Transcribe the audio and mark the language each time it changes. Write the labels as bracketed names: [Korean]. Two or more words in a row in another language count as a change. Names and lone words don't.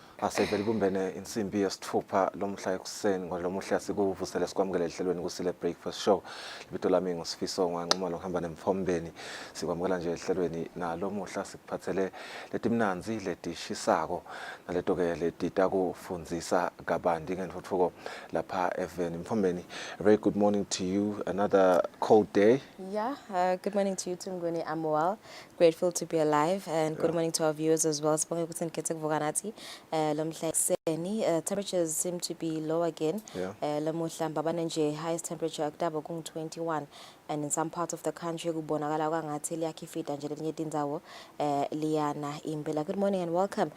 [Swati] Sivele bumbene insimbi yesithupha lomhla ekuseni ngolomuhla sikuvusele sikwamukele ehlelweni Kusile Breakfast Show. Libito lami nguSifiso Nganquma lohamba nemfombeni. Sikwamukela nje ehlelweni nalomuhla sikuphathele letimnanzi letishisako naleto ke letita kufundzisa kabanti ngenhluthuko lapha eveni mfombeni. [English] Very good morning to you. Another cold day. Yeah, good morning to you, Tunguni. I'm well. Grateful to be alive, and good morning to our viewers as well. Temperatures seem to be low again. Highest temperature at 21, and in some parts of the country, good morning and welcome.